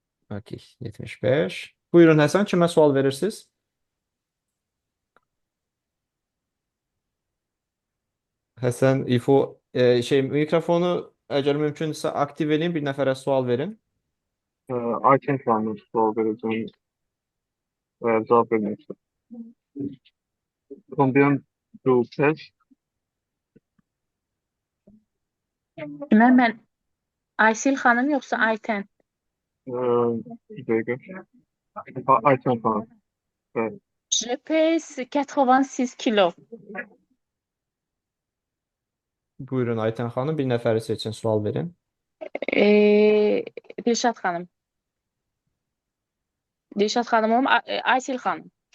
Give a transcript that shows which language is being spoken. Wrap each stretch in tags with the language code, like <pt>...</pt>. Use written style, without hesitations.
<az>Ok, 75. Buyurun Həsən, kimə sual verirsiniz? Həsən, İfo, mikrofonu əgər mümkünsə aktiv edin, bir nəfərə sual verin.</az> <tr>Ayten Kağan'ın sual vereceğim cevap vermek istedim.</tr> <fr>Combien tu pèses?</fr> <az>Mən Aysil xanım yoxsa Aytən?</az> <tr>Bir dakika. Ayten Kağan. Evet.</tr> <fr>Je pèse 86 kilo.</fr> <az>Buyurun Aytən xanım, bir nəfəri seçin, sual verin. Dilşad xanım. Dilşad xanım olum, Aysil xanım.</az>